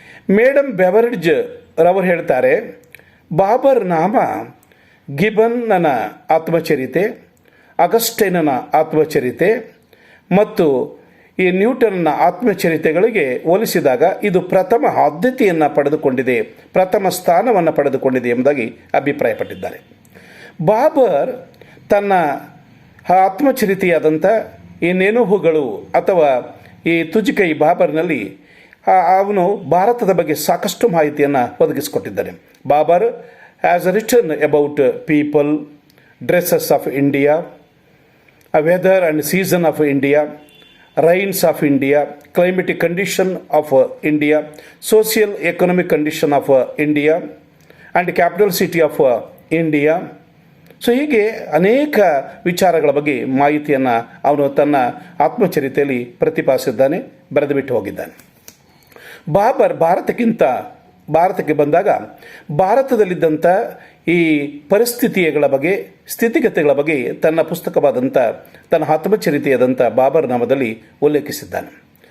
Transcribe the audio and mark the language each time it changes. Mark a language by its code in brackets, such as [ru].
[kn] Madam ಬೆವರಿಡ್ಜ್ ರವರು ಹೇಳ್ತಾರೆ, ಬಾಬರ್ ನಾಮ ಗಿಬನ್ನನ ಆತ್ಮಚರಿತೆ, ಅಗಸ್ಟೈನನ ಆತ್ಮಚರಿತೆ ಮತ್ತು ಈ ನ್ಯೂಟನ್ನ ಆತ್ಮಚರಿತೆಗಳಿಗೆ ಹೋಲಿಸಿದಾಗ ಇದು ಪ್ರಥಮ ಆದ್ಯತೆಯನ್ನು ಪಡೆದುಕೊಂಡಿದೆ, ಪ್ರಥಮ ಸ್ಥಾನವನ್ನು ಪಡೆದುಕೊಂಡಿದೆ ಎಂಬುದಾಗಿ ಅಭಿಪ್ರಾಯಪಟ್ಟಿದ್ದಾರೆ. ಬಾಬರ್ ತನ್ನ ಆತ್ಮಚರಿತೆಯಾದಂಥ ಈ ನೆನಹುಗಳು ಅಥವಾ ಈ ತುಜುಕೈ ಬಾಬರ್ನಲ್ಲಿ ಅವನು ಭಾರತದ ಬಗ್ಗೆ ಸಾಕಷ್ಟು ಮಾಹಿತಿಯನ್ನು ಒದಗಿಸಿಕೊಟ್ಟಿದ್ದಾನೆ. [en] Babur has written about people, dresses of India, weather and season of India, rains of India, climatic condition of India, social economic condition of India, and capital city of India, [kn] so ಹೀಗೆ ಅನೇಕ ವಿಚಾರಗಳ ಬಗ್ಗೆ ಮಾಹಿತಿಯನ್ನು ಅವನು ತನ್ನ ಆತ್ಮಚರಿತೆಯಲ್ಲಿ ಪ್ರತಿಪಾದಿಸಿದ್ದಾನೆ, ಬರೆದು ಬಿಟ್ಟು ಹೋಗಿದ್ದಾನೆ. ಬಾಬರ್ ಭಾರತಕ್ಕೆ ಬಂದಾಗ ಭಾರತದಲ್ಲಿದ್ದಂಥ ಈ ಪರಿಸ್ಥಿತಿಗಳ ಬಗ್ಗೆ, ಸ್ಥಿತಿಗತಿಗಳ ಬಗ್ಗೆ ತನ್ನ ಪುಸ್ತಕವಾದಂಥ, ತನ್ನ ಆತ್ಮಚರಿತೆಯಾದಂಥ ಬಾಬರ್ ನಾಮದಲ್ಲಿ ಉಲ್ಲೇಖಿಸಿದ್ದಾನೆ.